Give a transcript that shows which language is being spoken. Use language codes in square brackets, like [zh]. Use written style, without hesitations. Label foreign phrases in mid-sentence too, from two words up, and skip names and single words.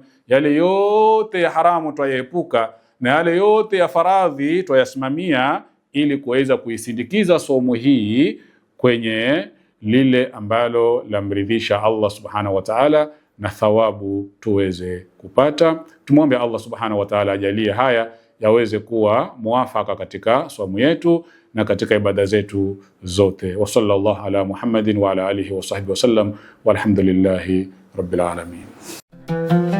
[sw] Yale yote ya haramu twayaepuka na yale yote ya faradhi twayasimamia, ili kuweza kuisindikiza saumu hii kwenye lile ambalo lamridhisha [ar] الله سبحانه وتعالى [sw] na thawabu tuweze kupata. Tumwombe [ar] الله سبحانه وتعالى [sw] ajalie haya yaweze kuwa muafaka katika saumu yetu na katika ibada zetu zote. [ar] وصلى الله على محمد وعلى آله وصحبه وسلم والحمد لله رب العالمين.